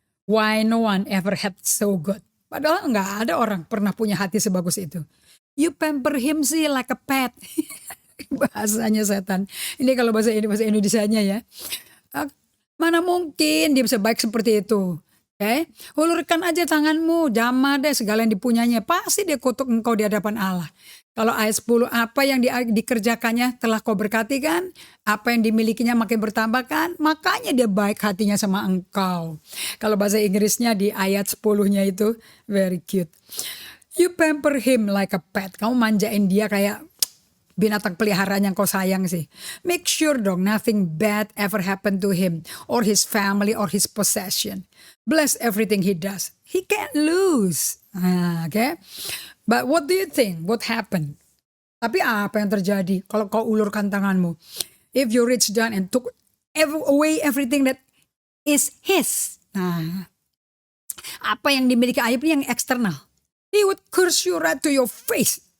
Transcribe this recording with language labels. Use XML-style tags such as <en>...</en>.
<en>Why no one ever had so good?</en> <id>Padahal gak ada orang pernah punya hati sebagus itu.</id> <en>You pamper him sih like a pet.</en> <id>Bahasanya setan. Ini kalau bahasa Indonesianya ya. Mana mungkin dia bisa baik seperti itu. Okay? Hulurkan aja tanganmu, jamah deh segala yang dipunyanya. Pasti dia kutuk engkau di hadapan Allah. Kalau ayat 10, apa yang dikerjakannya telah kau berkati kan? Apa yang dimilikinya makin bertambah kan? Makanya dia baik hatinya sama engkau. Kalau bahasa Inggrisnya di ayat 10-nya itu,</id> <en>very cute. You pamper him like a pet.</en> <id>Kamu manjain dia kayak binatang peliharaan yang kau sayang sih.</id> <en>Make sure dong nothing bad ever happen to him or his family or his possession. Bless everything he does. He can't lose. Okay? But what do you think? What happened?</en> <id>Tapi apa yang terjadi kalau kau ulurkan tanganmu?</id> <en>If you reach down and took away everything that is his.</en> <id>Nah, apa yang dimiliki Ayub yang eksternal.</id> <en>He would curse you right to your face.</en>